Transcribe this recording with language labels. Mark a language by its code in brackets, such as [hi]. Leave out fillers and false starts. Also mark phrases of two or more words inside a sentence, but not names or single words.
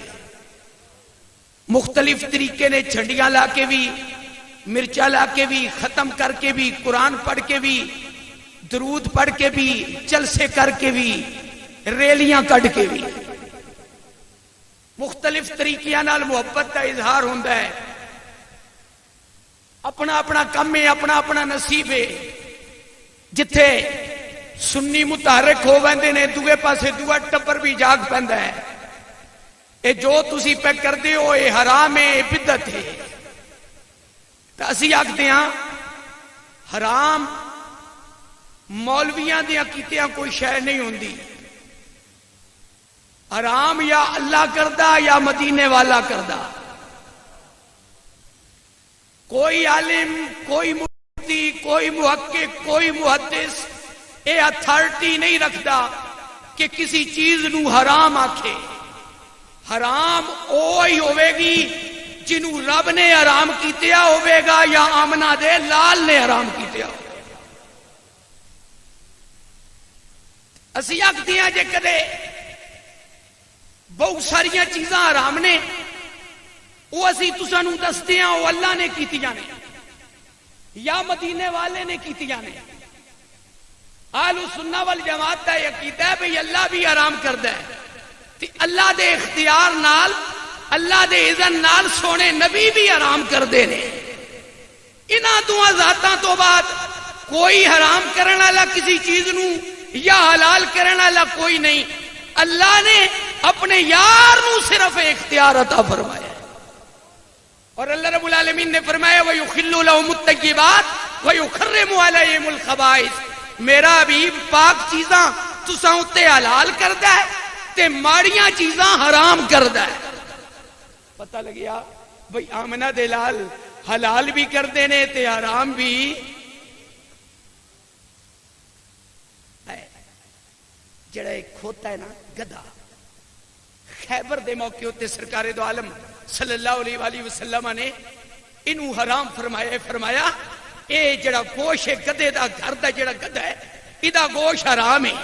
[pa] مختلف طریقے نے جھنڈیاں لا کے بھی، مرچا لا کے بھی، ختم کر کے بھی، قرآن پڑھ کے بھی، درود پڑھ کے بھی، جلسے کر کے بھی، ریلیاں کٹ کے بھی مختلف طریقیاں نال محبت [ur] کا اظہار ہوتا ہے. [pa] اپنا اپنا کم ہے، اپنا اپنا نصیب ہے. جتھے سنی متحرک ہو ویندے نے دوے پاسے دوہ ٹبر بھی جاگ پیندا ہے. اے جو تسی پہ کردے ہو اے حرام ہے، اے بدعت ہے. تو اسی آکھدے ہاں حرام مولویاں دیاں کیتیاں کوئی شے نہیں ہوندی. حرام یا اللہ کردہ یا مدینے والا کردہ. [ur] کوئی عالم، کوئی مفتی، کوئی محقق، کوئی محدث یہ اتھارٹی نہیں رکھتا کہ کسی چیز [pa] نو حرام آکھے. حرام اوہی ہوے گی جنوں رب نے حرام کیتیا ہوے گا یا آمنہ دے لال نے حرام کیتیا ہوگا. اسی آکھتے ہیں جے کدے بہت ساریاں چیزاں حرام نے وہ اسی تساں نوں دستے ہیں وہ اللہ نے کیتیاں نے یا مدینے والے نے کیتیاں نے. [ar] اہل سنہ والجماعت [ur] کا یہ عقیدہ ہے [pa] بھئی اللہ بھی حرام کردا ہے تے اللہ دے اختیار نال، اللہ دے اذن نال سونے نبی بھی حرام کردے نے. انہاں دوہاں ذاتاں تو بعد کوئی حرام کرن والا کسی چیز نو یا حلال کرن والا کوئی نہیں. [ur] اللہ نے اپنے یار نو صرف اختیار عطا فرمایا ہے. اور اللہ [ar] رب العالمین [ur] نے فرمایا [ar] وَيُخِلُّ لَهُمُ الطَّيِّبَاتِ وَيُحَرِّمُ عَلَيْهِمُ الْخَبَائِثَ. [pa] میرا حبیب پاک چیزاں تساں اُتے حلال کردا ہے تے ماڑیاں چیزاں حرام کردا ہے. پتہ لگیا بھئی آمنہ دے لال حلال بھی کردے نے تے حرام بھی. جڑا ایک کھوتا ہے نا گدھا، خیبر دے موقع ہوتے سرکار دو عالم [ar] صلی اللہ علیہ وآلہ وسلم [pa] نے انہوں حرام فرمایا اے جڑا گوشت ہے گدھے دا گھر دا جڑا گدھا ہے ادا گوشت حرام ہے.